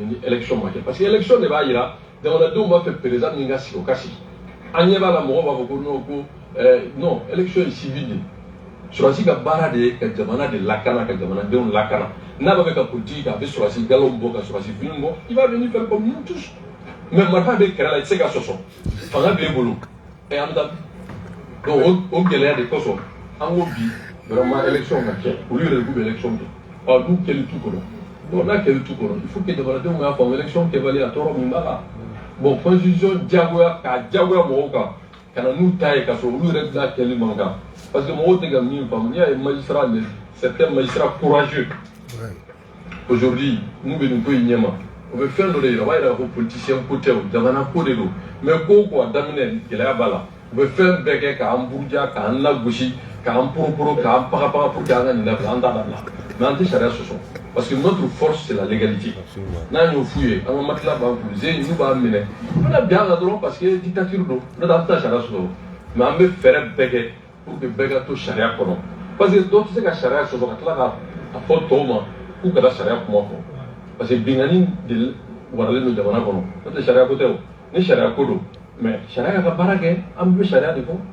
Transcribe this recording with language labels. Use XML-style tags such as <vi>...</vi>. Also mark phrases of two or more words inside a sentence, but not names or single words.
<bm>ni élection ma kɛ</bm> <fr>parce que</fr> <bm>élection de b'a yira jamanadenw b'a fɛ président min ka sigi o ka sigi an ɲɛ b'a la mɔgɔw b'a fɔ ko non élection ye civil de surasi ka baara de ye ka jamana de lakana ka jamanadenw lakana n'a b'a fɛ ka politique kɛ a bɛ surasi galon bɔ ka surasi fini bɔ</bm> <fr>il va venir faire comme nous tous</fr> <bm>mais marifa bɛ kɛrɛ la i tɛ se ka sɔsɔ fanga b'e bolo an bɛ taa donc o gɛlɛya de kosɔn an ko bi vraiment élection ka kɛ olu yɛrɛ de k'u bɛ élection kɛ ɔ n'u kɛli t'u kɔnɔ donc n'a kɛli t'u kɔnɔ</bm> <fr>il faut que</fr> <bm>jamanadenw k'a faamu élection kɛbali a tɔɔrɔ min b'a la bon constitution diyagoya k'a diyagoya mɔgɔw kan ka na n'u ta ye ka sɔrɔ olu yɛrɛ tɛna kɛli man kan</bm> <fr>parce que</fr> <bm>mɔgɔw tɛ ka min faamu n'i y'a ye</bm> <fr>magistrat certains magistrats courageux</fr> <bm>aujourd'hui n'u bɛ nin ko in ɲɛma o bɛ fɛn dɔ de yira o b'a yira ko politicien ko tɛ o jamana ko de don mais ko ko a daminɛ gɛlɛya b'a la u bɛ fɛn bɛɛ kɛ k'an buruja k'an lagosi k'an poroporo k'an pagapaga</bm> <fr>pour que</fr> <bm>an ka nin dabila an t'a dabila mais an tɛ sariya sɔsɔ</bm> <fr>parce que notre force c'est la légalité</fr> <bm>n'an y'o f'u ye an ka matila b'an kun ze n'u b'an minɛ u bɛna bin an kan dɔrɔn</bm> <fr>parce que</fr> <bm>dictature don n'o tɛ an tɛ sariya sɔsɔ mais an bɛ fɛɛrɛ bɛɛ kɛ</bm> <fr>pour que</fr> <bm>bɛɛ ka to sariya kɔnɔ</bm> <fr>parce que</fr> <bm>dɔw tɛ se ka sariya sɔsɔ ka tila ka fɔ tɔw ma k'u kana sariya kuma fɔ</bm> <fr>parce que</fr> <bm>bingani de waralen don jamana kɔnɔ n'o tɛ sariya ko tɛ o ni sariya ko don mais sariya ka baara kɛ an bɛ sariya de fɔ.</bm>